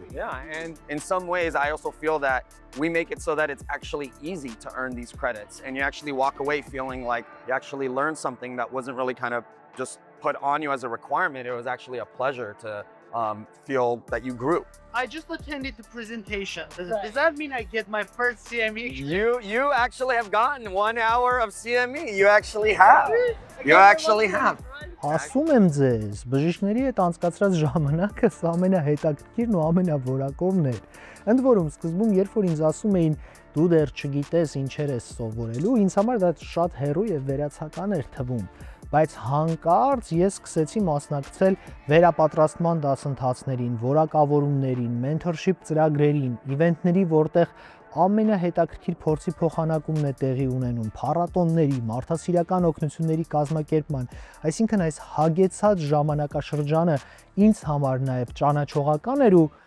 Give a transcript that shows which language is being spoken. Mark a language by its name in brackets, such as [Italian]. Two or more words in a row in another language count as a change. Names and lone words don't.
[English] Yeah, and in some ways, I also feel that we make it so that it's actually easy to earn these credits and you actually walk away feeling like you actually learned something that wasn't really kind of just put on you as a requirement. It was actually a pleasure to feel that you grew. I just attended the presentation. Does that mean I get my first CME? You actually have gotten 1 hour of CME. You actually have. You actually have. [Armenian] Ասում եմ ձեզ, բժիշկների հետ անցկացրած ժամանակը ամենահետաքրքիրն ու ամենավորակովն էր։ Ընդ որում սկզբում, երբ որ ինձ ասում էին դու դեռ չգիտես ինչեր ես սովորելու, ինձ համար դա շատ հեռու եւ վերացական էր թվում, բայց հանկարծ ես սկսեցի մասնակցել վերապատրաստման դասընթացներին, որակավորումներին, mentorship ծրագրերին, իվենտների, որտեղ ամենահետաքրքիր փորձի փոխանակումն է տեղի ունենում, փառատոնների, մարդասիրական օգնությունների կազմակերպման, այսինքն այս հագեցած ժամանակաշրջանը ինձ համար նաև ճանաչողական էր ու